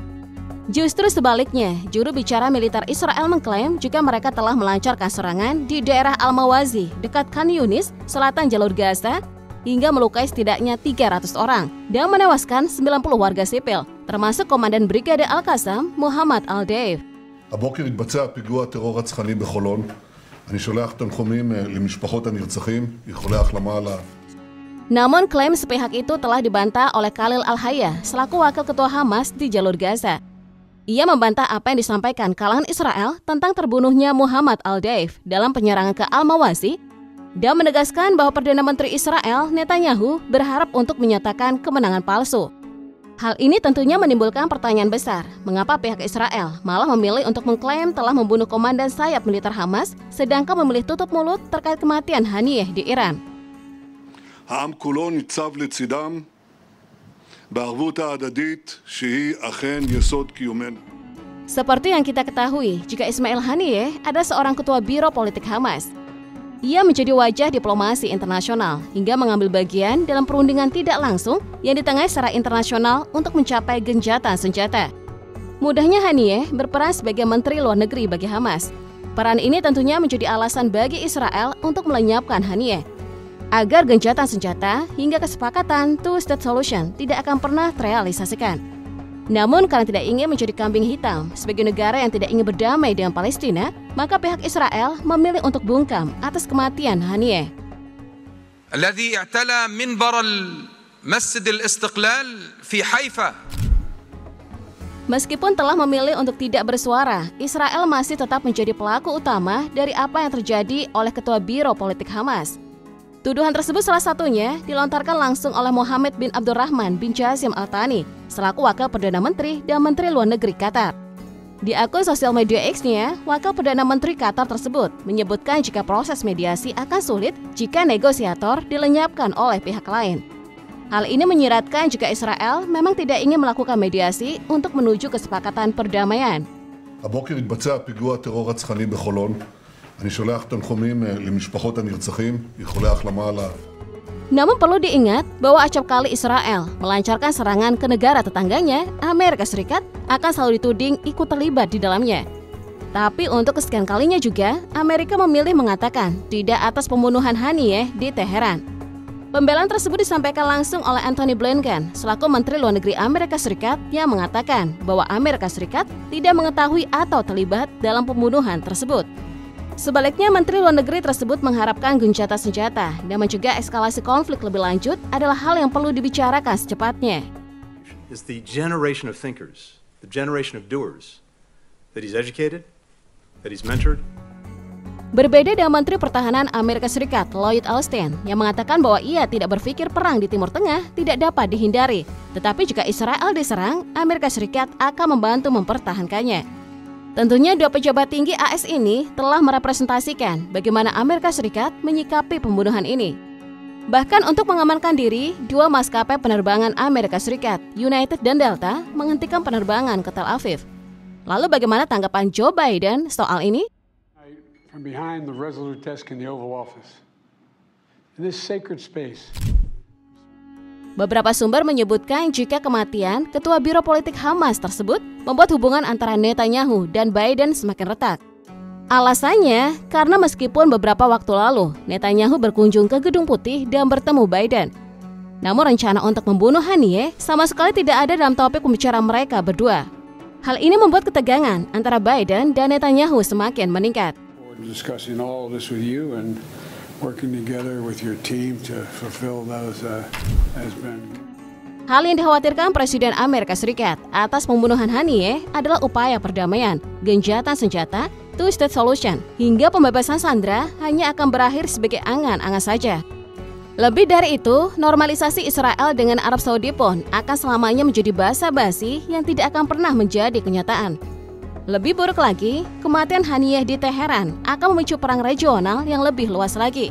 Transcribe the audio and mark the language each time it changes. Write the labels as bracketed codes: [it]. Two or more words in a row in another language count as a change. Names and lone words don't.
[id] Justru sebaliknya, juru bicara militer Israel mengklaim jika mereka telah melancarkan serangan di daerah Al-Mawazi dekat Khan Yunis, selatan jalur Gaza, hingga melukai setidaknya 300 orang dan menewaskan 90 warga sipil, termasuk Komandan Brigade Al-Qassam, Muhammad Al-Deif. [he] הבוקר התבצע פיגוע טרור רצחני בחולון. אני שולח תנחומים למשפחות הנרצחים, איחולי החלמה לה. [id] Namun klaim sepihak itu telah dibantah oleh Khalil Al-Hayya selaku wakil ketua Hamas di jalur Gaza. Ia membantah apa yang disampaikan kalangan Israel tentang terbunuhnya Muhammad Al-Deif dalam penyerangan ke Al-Mawazi dan menegaskan bahwa Perdana Menteri Israel, Netanyahu, berharap untuk menyatakan kemenangan palsu. Hal ini tentunya menimbulkan pertanyaan besar, mengapa pihak Israel malah memilih untuk mengklaim telah membunuh komandan sayap militer Hamas, sedangkan memilih tutup mulut terkait kematian Haniyeh di Iran. [he] העם כולו ניצב לצידם בערבות ההדדית שהיא אכן יסוד קיומנו. [id] Seperti yang kita ketahui, jika Ismail Haniyeh ada seorang ketua biro politik Hamas. Ia menjadi wajah diplomasi internasional hingga mengambil bagian dalam perundingan tidak langsung yang ditengahi secara internasional untuk mencapai gencatan senjata. Mudahnya Haniyeh berperan sebagai Menteri Luar Negeri bagi Hamas. Peran ini tentunya menjadi alasan bagi Israel untuk melenyapkan Haniyeh, agar gencatan senjata hingga kesepakatan [en] two-state solution [id] tidak akan pernah terrealisasikan. Namun karena tidak ingin menjadi kambing hitam sebagai negara yang tidak ingin berdamai dengan Palestina, maka pihak Israel memilih untuk bungkam atas kematian Haniyeh. [ar] الذي اعتلى منبر المسجد الاستقلال في حيفا. [id] Meskipun telah memilih untuk tidak bersuara, Israel masih tetap menjadi pelaku utama dari apa yang terjadi oleh ketua biro politik Hamas. Tuduhan tersebut salah satunya dilontarkan langsung oleh Mohammed bin Abdurrahman bin Jassim Al-Thani selaku Wakil Perdana Menteri dan Menteri Luar Negeri Qatar. Di akun sosial media X-nya, Wakil Perdana Menteri Qatar tersebut menyebutkan jika proses mediasi akan sulit jika negosiator dilenyapkan oleh pihak lain. Hal ini menyiratkan jika Israel memang tidak ingin melakukan mediasi untuk menuju kesepakatan perdamaian. [he] הבוקר התבצע פיגוע טרור רצחני בחולון. אני שולח תנחומים למשפחות הנרצחים, איחולי החלמה לה. [id] Namun perlu diingat bahwa acap kali Israel melancarkan serangan ke negara tetangganya, Amerika Serikat akan selalu dituding ikut terlibat di dalamnya. Tapi untuk kesekian kalinya juga, Amerika memilih mengatakan tidak atas pembunuhan Haniyeh di Teheran. Pembelaan tersebut disampaikan langsung oleh Antony Blinken selaku Menteri Luar Negeri Amerika Serikat yang mengatakan bahwa Amerika Serikat tidak mengetahui atau terlibat dalam pembunuhan tersebut. Sebaliknya, Menteri Luar Negeri tersebut mengharapkan gencatan senjata dan mencegah eskalasi konflik lebih lanjut adalah hal yang perlu dibicarakan secepatnya. [en] Is the generation of thinkers, the generation of doers, that he's educated, that he's mentored. [id] Berbeda dengan Menteri Pertahanan Amerika Serikat Lloyd Austin yang mengatakan bahwa ia tidak berpikir perang di Timur Tengah tidak dapat dihindari, tetapi jika Israel diserang, Amerika Serikat akan membantu mempertahankannya. Tentunya dua pejabat tinggi AS ini telah merepresentasikan bagaimana Amerika Serikat menyikapi pembunuhan ini. Bahkan untuk mengamankan diri, dua maskapai penerbangan Amerika Serikat, United dan Delta, menghentikan penerbangan ke Tel Aviv. Lalu bagaimana tanggapan Joe Biden soal ini? [en] From behind the Resolute desk in the Oval Office, in this sacred space. [id] Beberapa sumber menyebutkan jika kematian Ketua Biro Politik Hamas tersebut membuat hubungan antara Netanyahu dan Biden semakin retak. Alasannya karena meskipun beberapa waktu lalu Netanyahu berkunjung ke Gedung Putih dan bertemu Biden, namun rencana untuk membunuh Haniyeh sama sekali tidak ada dalam topik pembicaraan mereka berdua. Hal ini membuat ketegangan antara Biden dan Netanyahu semakin meningkat. [en] Discussing all this with you and working together with your team to fulfill those has been. [id] Hal yang dikhawatirkan Presiden Amerika Serikat atas pembunuhan Haniyeh adalah upaya perdamaian, gencatan senjata, [en] two-state solution, [id] hingga pembebasan sandera hanya akan berakhir sebagai angan-angan saja. Lebih dari itu, normalisasi Israel dengan Arab Saudi pun akan selamanya menjadi basa-basi yang tidak akan pernah menjadi kenyataan. Lebih buruk lagi, kematian Haniyeh di Teheran akan memicu perang regional yang lebih luas lagi.